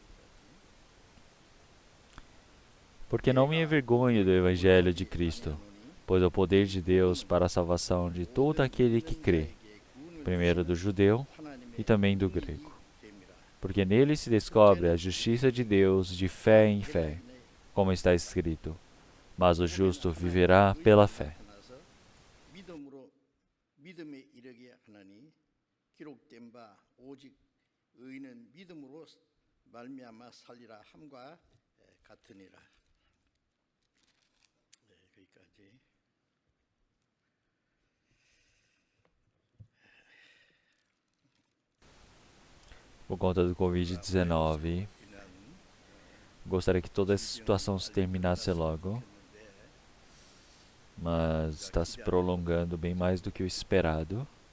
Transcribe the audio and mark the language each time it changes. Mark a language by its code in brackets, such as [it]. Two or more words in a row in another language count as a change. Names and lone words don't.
[pt] Porque não me envergonho do Evangelho de Cristo, pois é o poder de Deus para a salvação de todo aquele que crê, primeiro do judeu e também do grego. Porque nele se descobre a justiça de Deus de fé em fé, como está escrito, mas o justo viverá pela fé. [ko] 믿음으로 믿음에 이르게 하나니 기록된 바 오직 의인은 믿음으로 말미암아 살리라 함과 같으니라. 네, 거기까지. [pt] Por conta do Covid-19, gostaria que toda essa situação se terminasse logo, mas está se prolongando bem mais do que o esperado.